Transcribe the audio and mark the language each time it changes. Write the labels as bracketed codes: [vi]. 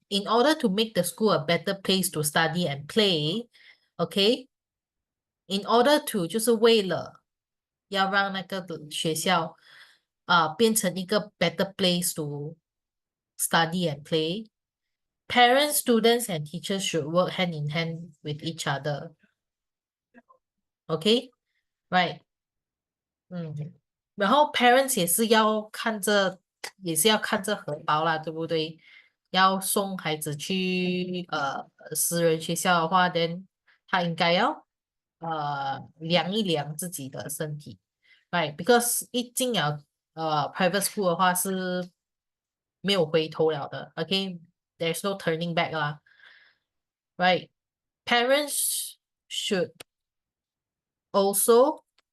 [en] In order to make the school a better place to study and play, okay, in order to [zh] 就是为了要让那个学校变成一个 [en] better place to study and play, parents, students, and teachers should work hand in hand with each other. Okay, right. [zh] 然后 parents 也是要看着荷包啦，对不对？要送孩子去私人学校的话，then 他应该要量一量自己的身体，right？Because 一进了private school 的话是没有回头了的，OK？ [en] There's no turning back [zh] 啦，right？ [en] Parents should also